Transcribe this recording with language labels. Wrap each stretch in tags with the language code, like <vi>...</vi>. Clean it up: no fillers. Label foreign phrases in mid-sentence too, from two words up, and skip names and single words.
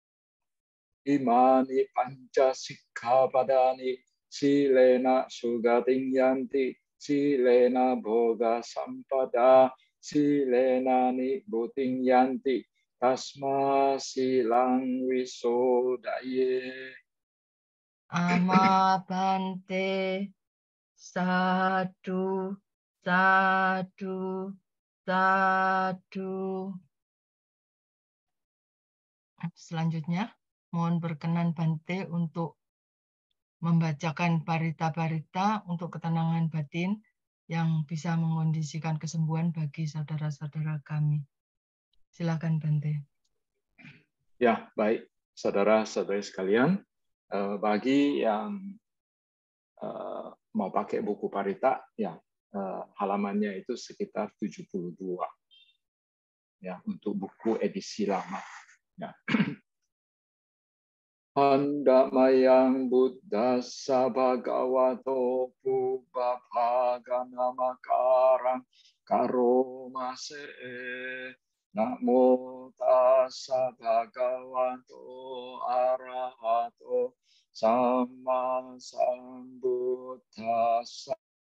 <pi>Imani panca sikkhapadani silena sugating yanti silena bhoga sampada silena nibbutiং yanti tasma silang wisodaye. Ama bante. Sadu, sadu, sadu.</pi> <id>Selanjutnya, mohon berkenan Bante untuk membacakan parita-parita untuk ketenangan batin yang bisa mengondisikan kesembuhan bagi saudara-saudara kami. Silakan Bante. Ya, baik, saudara-saudari sekalian, bagi yang mau pakai buku parita, ya halamannya itu sekitar 72, ya untuk buku edisi lama. Ya.</id> <pi>Handamayang buddhassa bhagavato pubbaphaganamakarang karomase. Namo tassa bhagavato arahato samma sambuddhassa.</pi>